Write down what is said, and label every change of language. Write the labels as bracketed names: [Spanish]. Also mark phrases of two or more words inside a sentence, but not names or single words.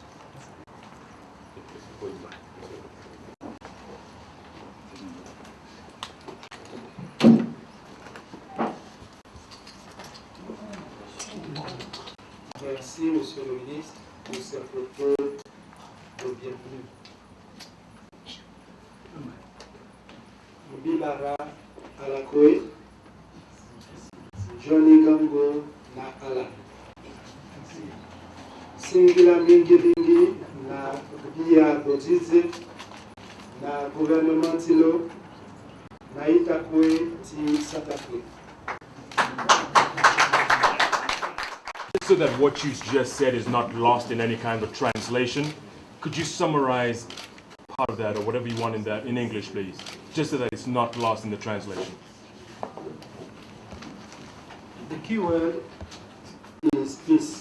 [French] Merci, Monsieur le Ministre, pour cette propos de bienvenue. [Sango] Bilara Alakoe, Johnny Gango na Ala. Singila mingi mingi na Bia Botize, na gouvernement tilo na itakwe ti South Africa. [English] So that what you just said is not lost in any kind of translation, could you summarize part of that or whatever you want in that in English, please? Just so that it's not lost in the translation. The key word is peace.